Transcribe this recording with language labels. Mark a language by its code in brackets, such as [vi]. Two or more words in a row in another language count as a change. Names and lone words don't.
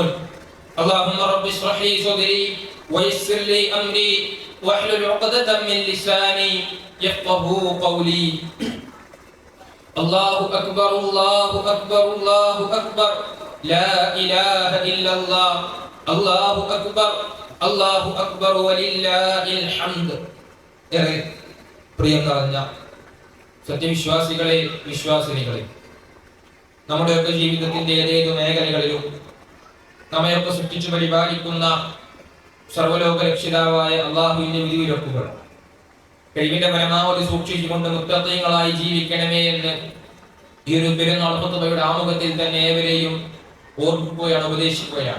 [ar] اللهم رب اشرح لي صدري ويسر لي أمري واحلل عقدة من لساني يفقهوا قولي. الله أكبر الله أكبر الله أكبر لا إله إلا الله الله أكبر الله أكبر ولله الحمد. [ml] പ്രിയം നിറഞ്ഞ സത്യവിശ്വാസികളെ, വിശ്വാസിനികളെ, നമ്മുടെയൊക്കെ ജീവിതത്തിന്റെ ഏതേതു മേഖലകളിലും നമ്മയൊക്കെ സൃഷ്ടിച്ചു പരിപാലിക്കുന്ന സർവ്വലോക രക്ഷിതാവായ അള്ളാഹുവിന്റെ വിധിവിലക്കുകൾ കഴിവിന്റെ പരമാവധി സൂക്ഷിച്ചുകൊണ്ട് മുത്തഖീങ്ങളായി ജീവിക്കണമേ എന്ന് ഈ ഒരു പെരുന്നാൾ ഖുതുബയുടെ ആമുഖത്തിൽ തന്നെ ഏവരെയും ഓർമ്മിക്കുകയാണ്, ഉപദേശിക്കുകയാണ്.